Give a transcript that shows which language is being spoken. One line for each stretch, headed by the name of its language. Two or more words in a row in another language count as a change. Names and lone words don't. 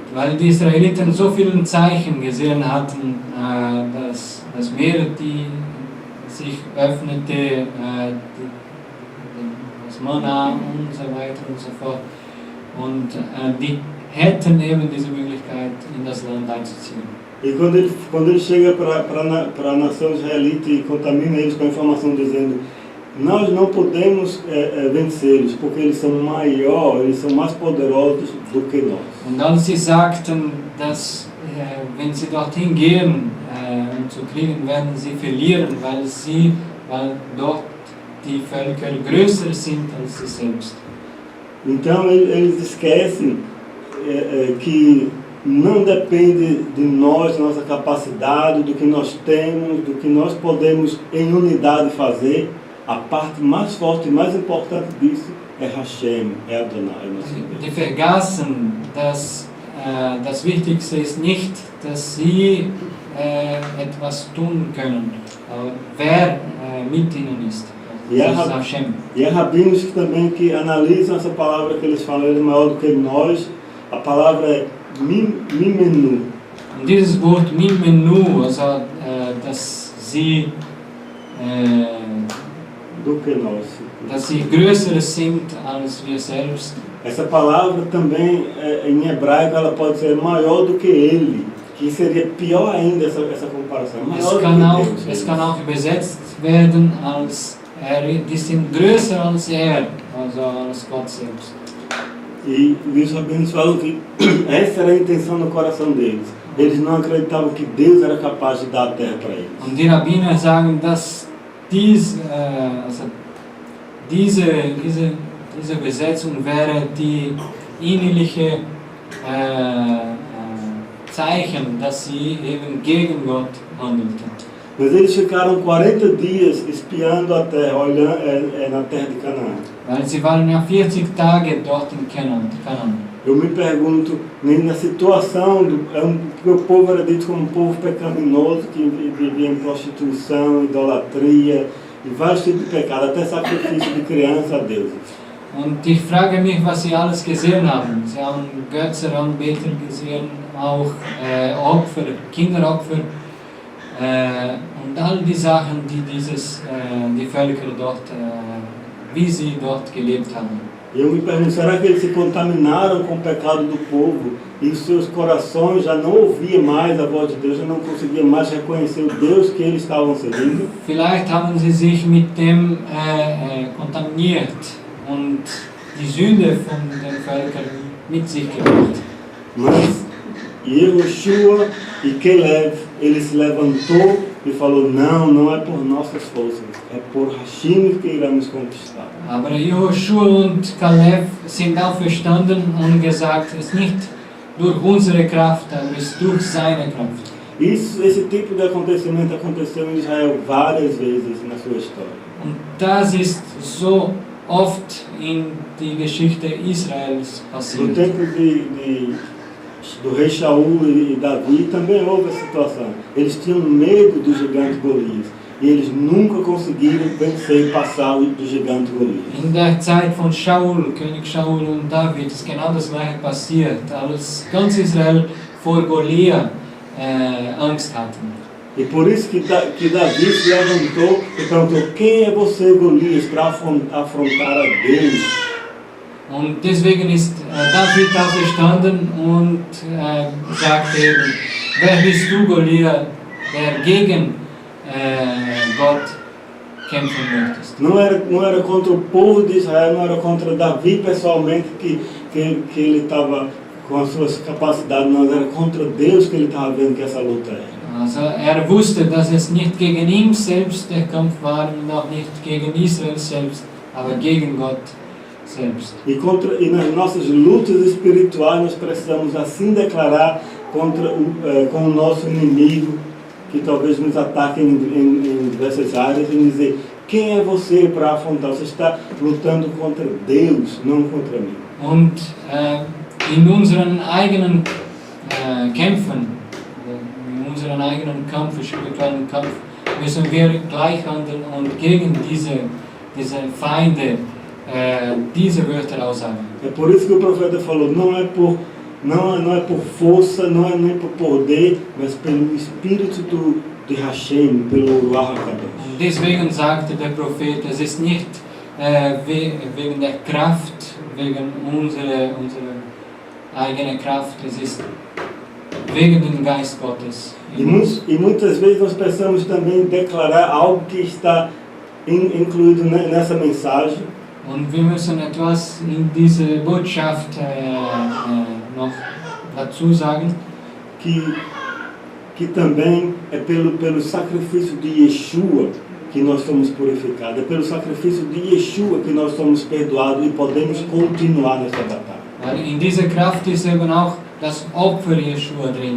German: Weil die Israeliten so viele Zeichen gesehen hatten, dass Meere, die sich öffnete, das Manna und so weiter und so fort. Und die hätten eben diese Möglichkeit, in das Land einzuziehen.
Portuguese: E quando ele chega para a nação israelita e contamina eles com a informação dizendo: nós não podemos vencê-los, porque eles são maiores, eles são mais poderosos do que nós.
German: Und als sie sagten, dass wenn sie dorthin gehen, um zu kriegen, werden sie verlieren, weil dort die Völker größer sind als sie selbst.
Portuguese: Então eles esquecem que não depende de nós, da nossa capacidade, do que nós temos, do que nós podemos em unidade fazer. A parte mais forte e mais importante disso é Hashem, é Adonai, nosso Deus.
German: Die vergaßen, dass das Wichtigste ist nicht, dass sie etwas tun können, aber wer mit ihnen ist.
Portuguese: E há rabinos que analisam essa palavra que eles falam, ele é maior do que nós. A palavra é mimenu.
German: Und dieses Wort mimenu, also dass sie
Portuguese: do que nós.
German: Dass sie größer sind als wir selbst.
Portuguese: Essa palavra também, em hebraico, ela pode ser maior do que ele, que seria pior ainda essa comparação.
German: Es kann auch übersetzt werden als die sind größer als also als Gott selbst.
Portuguese: E os rabinos falam que essa era a intenção no coração deles. Eles não acreditavam que Deus era capaz de dar a terra para eles.
German: Und die Rabbiner sagen, dass diese Übersetzung wäre die innerliche Zeichen, dass sie eben gegen Gott handelten.
Portuguese: Mas eles ficaram 40 dias espiando a terra, olhando na terra de Canaã.
German: Weil sie waren ja 40 Tage dort in Canaan.
Portuguese: Eu me pergunto, na situação, porque o povo era dito como um povo pecaminoso, que vivia em prostituição, idolatria, e vários tipos de pecado, até sacrifício de criança a deuses.
German: Und ich frage mich, was sie alles gesehen haben. Sie haben Götzenanbeter gesehen, auch Opfer, Kinderopfer und all die Sachen, die Völker dort, wie sie dort gelebt haben.
Portuguese: Eu me pergunto, será que eles se contaminaram com o pecado do povo e os seus corações já não ouviam mais a voz de Deus, já não conseguiam mais reconhecer o Deus que eles estavam servindo?
German: Vielleicht haben sie sich mit dem kontaminiert und die Sünde von den Völkern mit sich gebracht.
Portuguese: Mas Y'hoshua e Caleb, ele se levantou e falou: não é por nossas forças, é por Hashem que iremos conquistar.
German: Aber Y'hoshua und Caleb sind auferstanden und gesagt, es ist nicht durch unsere Kraft, aber es ist durch seine Kraft.
Portuguese: Esse tipo de acontecimento aconteceu em Israel várias vezes na sua história.
German: Und das ist so oft in die Geschichte Israels passiert.
Portuguese: No tempo do rei Shaul e Davi também houve essa situação. Eles tinham medo do gigante Golias e eles nunca conseguiram vencer e passar do gigante Golias.
German: In der Zeit von Shaul, König Shaul und David ist genau das gleiche passiert, als ganz Israel vor Goliath Angst hatten.
Portuguese: E por isso que Davi se levantou e perguntou: quem é você, Golias, para afrontar a Deus?
German: Und deswegen ist David auferstanden und sagte eben, wer bist du, Goliath, der gegen Gott kämpfen möchtest?
Portuguese: Não era contra o povo de Israel, não era contra Davi pessoalmente que ele estava com as suas capacidades, não, era contra Deus que ele estava vendo que essa luta era.
German: Also wusste, dass es nicht gegen ihn selbst der Kampf war und auch nicht gegen Israel selbst, aber gegen Gott selbst.
Portuguese: E nas nossas lutas espirituais nós precisamos assim declarar com o nosso inimigo, que talvez nos ataque em diversas áreas, e dizer: quem é você para afrontar? Você está lutando contra Deus, não contra mim.
German: Und in unseren eigenen Kämpfen, in unseren eigenen Kampf, spirituellen Kampf, müssen wir gleich handeln und gegen diese Feinde diese Wörter aussagen.
Portuguese: É por isso que o profeta falou: não é por força, não é nem por poder, mas pelo Espírito de Hashem, pelo
Hebrew: Ruach HaKadosh.
German: deswegen sagte der Prophet, es ist nicht wegen der Kraft, wegen unserer eigenen Kraft, es ist wegen dem Geist Gottes.
Portuguese: E muitas vezes nós precisamos também declarar algo que está incluído nessa mensagem.
German: Und wir müssen etwas in diese Botschaft noch dazu sagen.
Portuguese: Que também é pelo sacrifício de Yeshua que nós somos purificados. É pelo sacrifício de Yeshua que nós somos perdoados e podemos continuar nessa batalha.
German: Weil in dieser Kraft ist eben auch das Opfer Yeshua drin.